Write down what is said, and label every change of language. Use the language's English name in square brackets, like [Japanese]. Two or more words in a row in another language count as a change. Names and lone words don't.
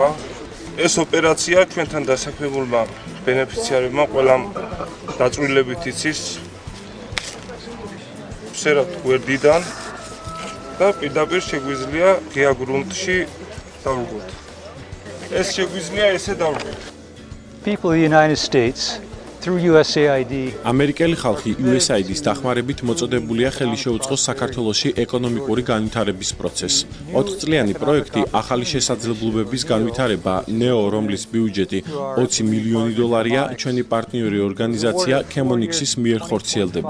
[Georgian] ეს ოპერაცია ჩვენთან დასაქმებულმა ბენეფიციარებმა ყველამ დაწვრილებით იცის ვსერავთ გვერდიდან და პირდაპირ შეგვიძლია ღია გრუნტში დავუღოთ. ეს შეგვიძლია ესე დავუღოთ. [English] People in the United States through USAID [Georgian] ამერიკელი ხალხი USAID-ის დახმარებით მოწოდებულია ხელი შეუწყოს საქართველოში ეკონომიკური განვითარების პროცესს. 4 წლიანი პროექტი ახალი შესაძლებლობების განვითარება ნეო, რომლის ბიუჯეტი 20 მილიონი დოლარია, ჩვენი პარტნიორი ორგანიზაცია Chemonix-ის მიერ ხორციელდება.